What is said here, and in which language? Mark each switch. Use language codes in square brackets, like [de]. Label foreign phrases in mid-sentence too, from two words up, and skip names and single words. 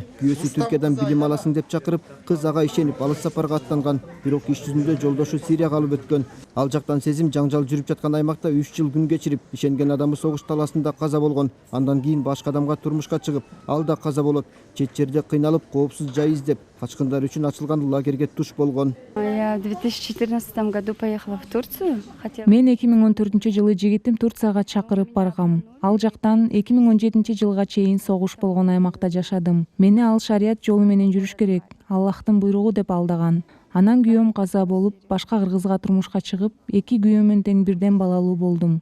[ky] Күйөөсү Түркиядан билим аласың деп чакырып, кыз ага ишенип алыс сапарга аттанган. Бирок иш жүзүндө жолдошу Сирияга алып өткөн. Ал жактан Сезим жаңжал жүрүп жаткан аймакта 3 жыл күн кечирип, ишенген адамы согуш таласында каза болгон. Андан кийин башка адамга турмушка чыгып, ал да каза болот. Чет жерде кыйналып, коопсуз жай издеп, качкындар үчүн ачылган лагерге туш болгон. [ru] Я в 2014 году поехала в Турцию. [ky] Мен 2014-жылы жигитим Турцияга чакырып баргам. Ал жактан 2017-жылга чейин согуш болгон аймакта жашадым. Мени ал шарият жолу менен жүрүш керек, Аллахтын буйругу деп алдаган. Анан күйөөм каза болуп, башка кыргызга турмушка чыгып, 2 күйөөмөн тең бирден балалуу болдум.